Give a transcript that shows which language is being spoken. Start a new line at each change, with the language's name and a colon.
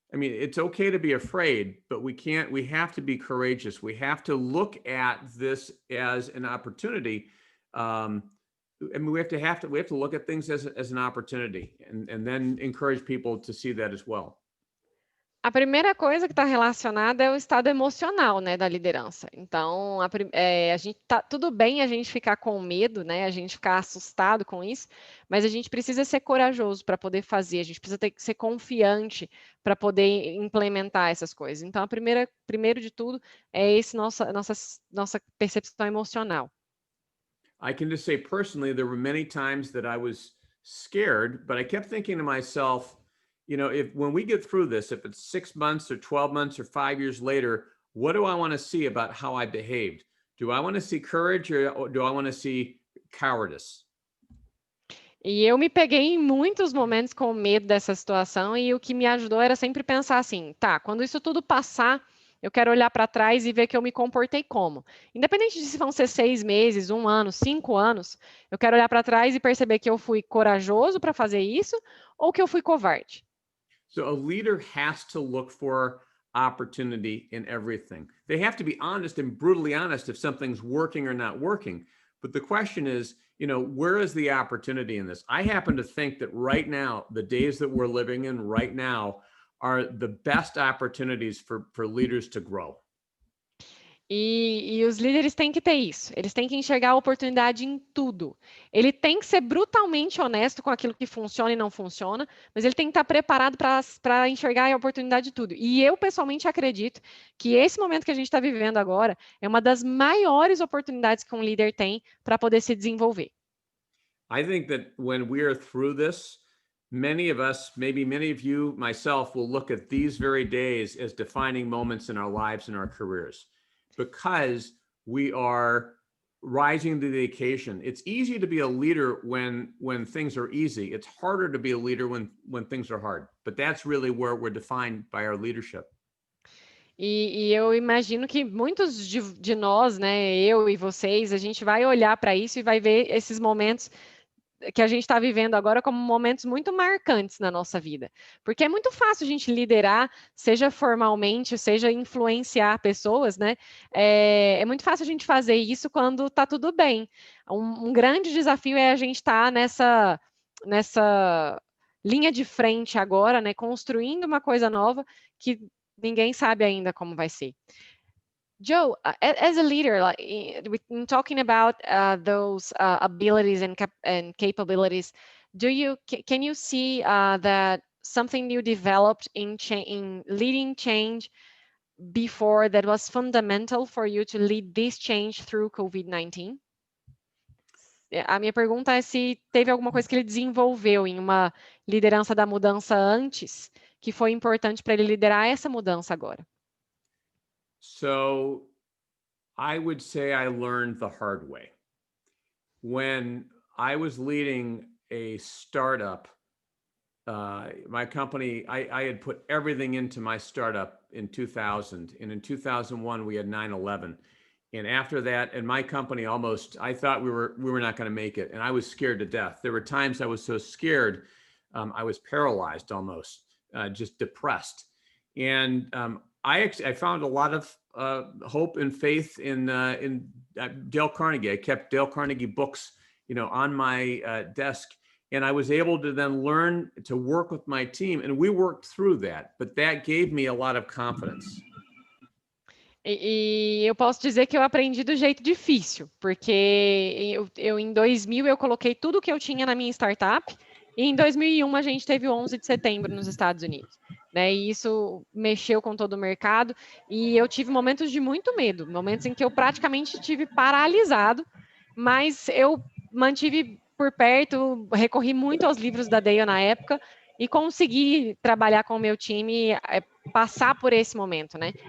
English: I mean, it's okay to be afraid, but we have to be courageous. We have to look at this as an opportunity. We have to look at things as an opportunity, and then encourage people to see that as well.
Portuguese: A primeira coisa que está relacionada é o estado emocional, né, da liderança. Então, a gente tá tudo bem a gente ficar com medo, né, a gente ficar assustado com isso, mas a gente precisa ser corajoso para poder fazer, a gente precisa ter que ser confiante para poder implementar essas coisas. Então, primeiro de tudo, é esse nossa percepção emocional.
English: I can just say personally, there were many times that I was scared, but I kept thinking to myself, you know, if when we get through this, if it's 6 months or 12 months or 5 years later, what do I want to see about how I behaved? Do I want to see courage or do I want to see cowardice?
Portuguese: E eu me peguei em muitos momentos com medo dessa situação e o que me ajudou era sempre pensar assim, tá, quando isso tudo passar, eu quero olhar para trás e ver que eu me comportei como. Independente de se vão ser 6 meses, 1 ano, 5 anos, eu quero olhar para trás e perceber que eu fui corajoso para fazer isso ou que eu fui covarde.
English: So a leader has to look for opportunity in everything. They have to be honest and brutally honest if something's working or not working. But the question is, you know, where is the opportunity in this? I happen to think that right now, the days that we're living in right now are the best opportunities for leaders to grow.
Portuguese: E os líderes têm que ter isso, eles têm que enxergar a oportunidade em tudo. Ele tem que ser brutalmente honesto com aquilo que funciona e não funciona, mas ele tem que estar preparado para enxergar a oportunidade de tudo. E eu, pessoalmente, acredito que esse momento que a gente está vivendo agora é uma das maiores oportunidades que um líder tem para poder se desenvolver.
English: I think that when we are through this, many of us, maybe many of you, myself, will look at these very days as defining moments in our lives and our careers because we are rising to the occasion. It's easy to be a leader when things are easy. It's harder to be a leader when things are hard. But that's really where we're defined by our leadership.
Portuguese: E eu imagino que muitos de nós, né, eu e vocês, a gente vai olhar para isso e vai ver esses momentos que a gente está vivendo agora como momentos muito marcantes na nossa vida. Porque é muito fácil a gente liderar, seja formalmente, seja influenciar pessoas, né? É muito fácil a gente fazer isso quando está tudo bem. Um grande desafio é a gente estar nessa linha de frente agora, né? Construindo uma coisa nova que ninguém sabe ainda como vai ser.
English: Joe, as a leader, like in talking about those abilities and capabilities, can you see that something you developed in leading change before that was fundamental for you to lead this change through COVID-19?
Portuguese: A minha pergunta é se teve alguma coisa que ele desenvolveu em uma liderança da mudança antes que foi importante para ele liderar essa mudança agora.
English: So I would say I learned the hard way. When I was leading a startup, my company, I had put everything into my startup in 2000. And in 2001, we had 9/11. And after that, and my company I thought we were not going to make it. And I was scared to death. There were times I was so scared, I was paralyzed almost, just depressed. And I found a lot of hope and faith in Dale Carnegie. I kept Dale Carnegie books, you know, on my desk, and I was able to then learn to work with my team, and we worked through that. But that gave me a lot of confidence.
Portuguese: E eu posso dizer que eu aprendi do jeito difícil, porque eu em 2000 eu coloquei tudo que eu tinha na minha startup, e em 2001 a gente teve o 11 de setembro nos Estados Unidos, né? E isso mexeu com todo o mercado, e eu tive momentos de muito medo, momentos em que eu praticamente tive paralisado, mas eu mantive por perto, recorri muito aos livros da Dale na época, e consegui trabalhar com o meu time, passar por esse momento, né?